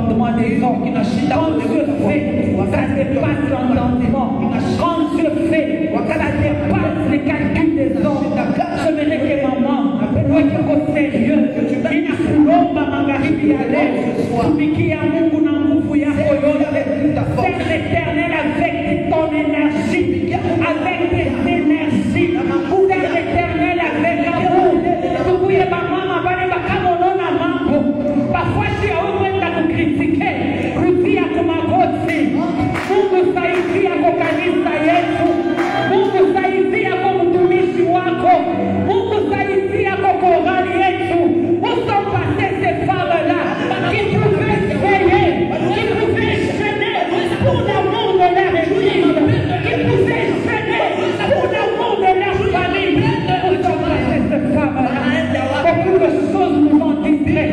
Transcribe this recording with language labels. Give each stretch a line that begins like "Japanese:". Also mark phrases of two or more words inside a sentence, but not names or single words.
French: comprend des hommes. Quand Dieu fait, ça dépasse l'entendement. Quand Dieu fait, ça dépasse les calculs des hommes. Je me dis que maman,
Swahili: wewe uko sérieux, ninakuomba magharibi ya leo, tumikia Mungu na nguvu yako yote.
French: Sers l'Éternel avec ton énergie, avec tes énergies. Sers l'Éternel avec amour.
Swahili: Tukuye mama bale bakamona mambo. Parfois si haukwenda kukritiker, rudia kwa magoti. Mungu saidia kwa kanisa yetu. Mungu saidia kwa mtumishi wako. Mungu saidia kwa korali yetu.
French: Où passer ces femmes-là qui pouvaient veiller, qui pouvaient gêner pour l'amour de leur église, qui pouvaient gêner pour l'amour de leur famille. Où sont passées ces femmes-là? Beaucoup de choses nous ont distraits.